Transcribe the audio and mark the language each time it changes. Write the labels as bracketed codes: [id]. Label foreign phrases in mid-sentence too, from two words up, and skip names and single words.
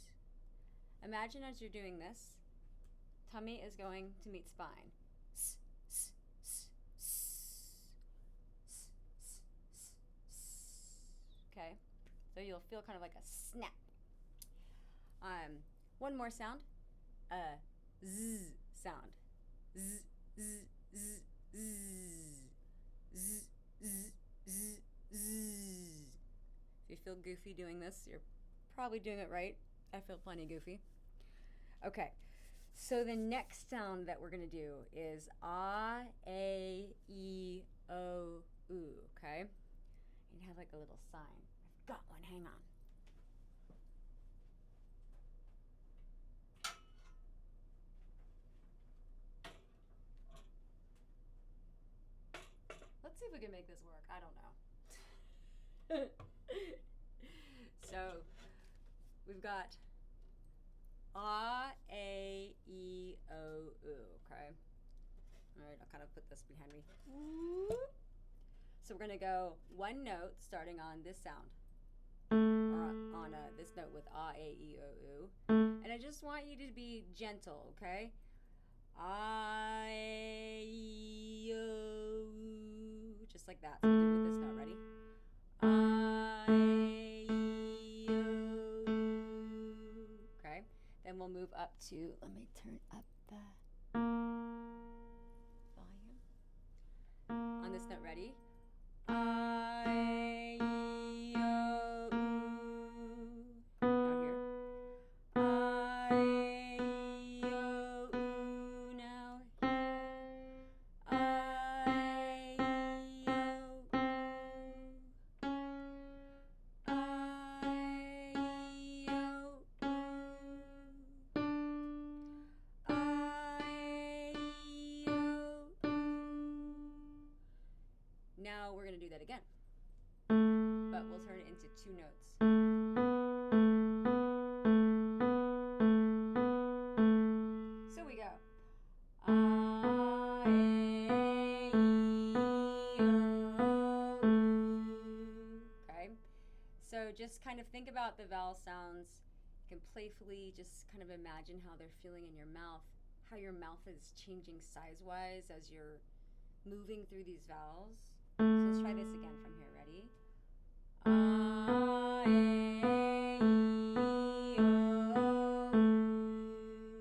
[en] Imagine as you're doing this, tummy is going to meet spine. S, s, s, s, s, s, s, s. Okay? So you'll feel kind of like a snap. One more sound. Z sound. Z, z, z, z, z, z, z, z. If you feel goofy doing this, you're probably doing it right. I feel plenty goofy. Okay, so the next sound that we're gonna do is ah, a, e, o, u. Okay, and have like a little sign. I've got one. Hang on. Let's see if we can make this work. I don't know. So we've got ah, a, e, o, u. Okay. All right, I'll kind of put this behind me. So we're gonna go one note starting on this sound, or on this note with ah, a, e, o, u. And I just want you to be gentle, okay? Ah, a, e, o, u. Just like that. So we'll do it with this note. Ready? Ah, a, e, o, u. Okay. Then we'll move up to, let me turn up the volume. On this note, ready? Ah, a, e, o, u. Now here. Ah, a, e, o, u. Now here. Ah, a, e, o, u. Ah, a, e, o, u. Ah, a, e, o, u. Now we're going to do that again, but we'll turn it into two notes. So we go. Ah, a, e, o, u. Okay. So just kind of think about the vowel sounds. You can playfully just kind of imagine how they're feeling in your mouth, how your mouth is changing size-wise as you're moving through these vowels. So let's try this again from here. Ready? Ah, a, e, o, u.